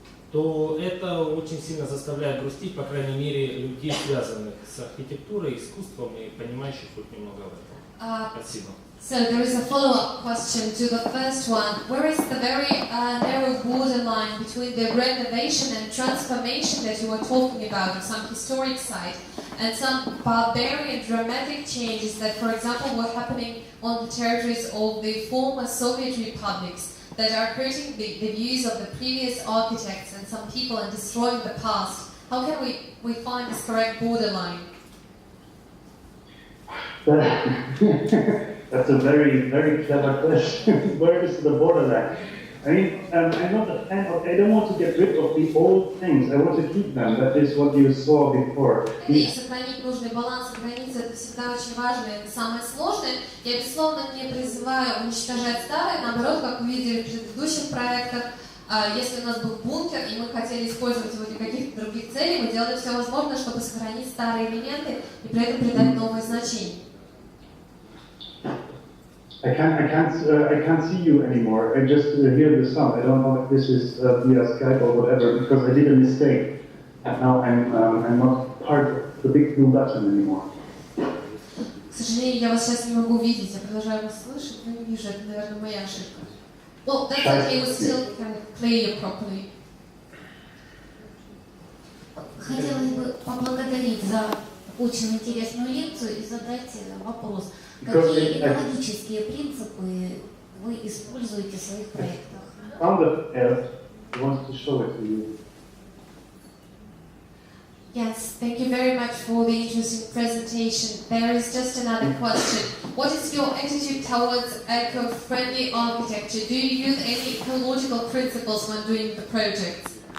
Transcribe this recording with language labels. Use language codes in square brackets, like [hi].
[ru] то это очень сильно заставляет грустить, по крайней мере, людей, связанных с архитектурой, искусством и понимающих хоть немного в этом. Спасибо. [en] So there is a follow-up question to the first one. Where is the very narrow borderline between the renovation and transformation that you were talking about, some historic site, and some barbarian dramatic changes that, for example, were happening on the territories of the former Soviet republics that are hurting the views of the previous architects and some people and destroying the past? How can we find this correct borderline? That's a very, very clever question. Where is the borderline? I mean, I'm not a fan of, I don't want to get rid of the old things. I want to keep them. That is what you saw before. [ru] И сохранить нужный баланс и границы — это всегда очень важно, это самое сложное. Я, безусловно, не призываю уничтожать старое, наоборот, как вы видели в предыдущих проектах, если у нас был бункер, и мы хотели использовать его для каких-то других целей, мы делали все возможное, чтобы сохранить старые элементы и при этом придать новое значение. [en] I can't see you anymore. I just hear the sound. I don't know if this is via Skype or whatever, because I did a mistake, and now I'm not part of the big blue button anymore. [ru] К сожалению, я вас сейчас не могу видеть. Я продолжаю вас слышать, но не вижу. Это, наверное, моя ошибка. [en] Well, that's okay. We still can play you properly. [ru] Хотелось бы поблагодарить за очень интересную лекцию и задать вопрос. Какие экологические принципы вы используете в своих проектах? [en] Founder wants to show it to you. Yes, thank you very much for the interesting presentation. There is just another question. What is your attitude towards eco-friendly architecture? Do you use any ecological principles when doing the projects?